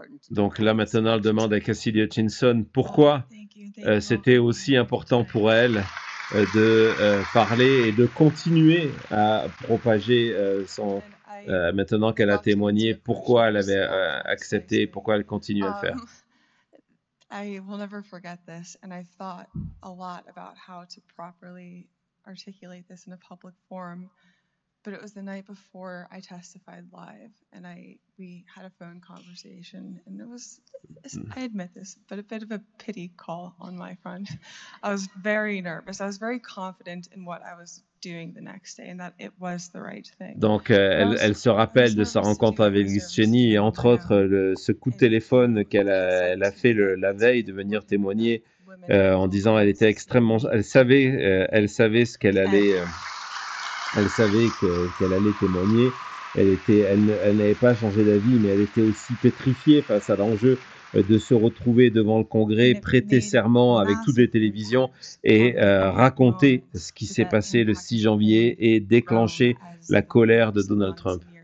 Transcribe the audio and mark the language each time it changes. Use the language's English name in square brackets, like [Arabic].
[French] Donc là maintenant, elle demande à Cassidy Hutchinson pourquoi c'était aussi important pour elle de parler et de continuer à propager maintenant qu'elle a témoigné, pourquoi elle avait accepté, pourquoi elle continue à le faire. [English] I will never forget this, and I've thought a lot about how to properly articulate this in a public forum. But it was the night before I testified live, and we had a phone conversation, and it was, I admit this, but a bit of a pity call on my front. I was very nervous. I was very confident in what I was doing the next day, and that it was the right thing. [French] Donc, elle se rappelle de sa rencontre avec Liz Cheney, et entre autres, ce coup de téléphone qu'elle a fait la veille de venir témoigner, en disant elle était extrêmement, elle savait ce qu'elle allait. Elle savait qu'elle allait témoigner. Elle n'avait pas changé d'avis, mais elle était aussi pétrifiée face à l'enjeu de se retrouver devant le Congrès, prêter serment avec toutes les télévisions et raconter ce qui s'est passé le 6 janvier et déclencher la colère de Donald Trump.